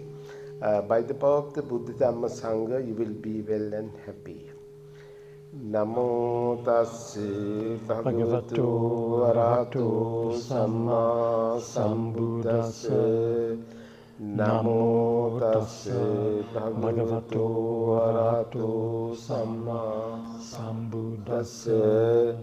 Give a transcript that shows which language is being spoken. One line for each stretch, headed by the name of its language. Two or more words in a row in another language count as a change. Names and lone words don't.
English: By the power of the Buddha Dhamma Sangha, you will be well and happy.
Pali: Namo tassa bhagavato arahato samma sambuddhassa. Namo tassa bhagavato arahato samma sambuddhassa.